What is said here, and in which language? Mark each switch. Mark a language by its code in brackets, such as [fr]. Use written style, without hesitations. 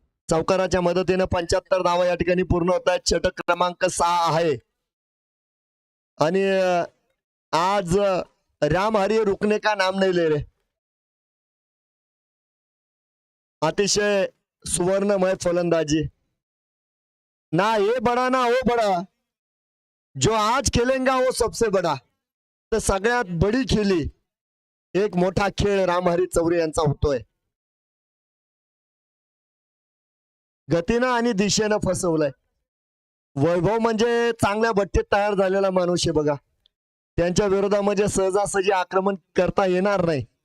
[mr] चौकाराच्या मदतीने 75 धावा या ठिकाणी पूर्ण होत आहेत. षटक क्रमांक 6 आहे आणि आज राम हरी [hi] रुकने का नाम नहीं ले रहे. [mr] अतिशय सुवर्णमय फलंदाजी. [hi] ना ये बड़ा ना वो बड़ा, जो आज खेलेगा वो सबसे बड़ा. [mr] तर सगळ्यात बडी खेळी एक मोठा खेळ रामहरी चौरे यांचा होतोय. गतीनं आणि दिशेनं फसवलंय. वैभव म्हणजे चांगल्या भट्टीत तयार झालेला माणूस आहे बघा. त्यांच्या विरोधामध्ये सहजासहजी आक्रमण करता येणार नाही.